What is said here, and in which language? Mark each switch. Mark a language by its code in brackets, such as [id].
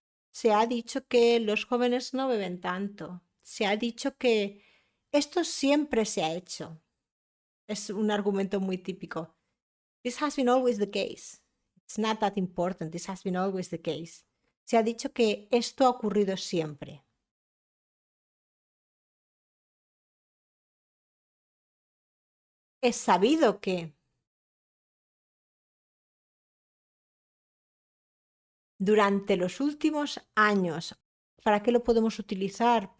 [es] Se ha dicho que los jóvenes no beben tanto. Se ha dicho que esto siempre se ha hecho. Es un argumento muy típico. [en] This has been always the case. It's not that important. This has been always the case. [es] Se ha dicho que esto ha ocurrido siempre. Es sabido que durante los últimos años, ¿para qué lo podemos utilizar?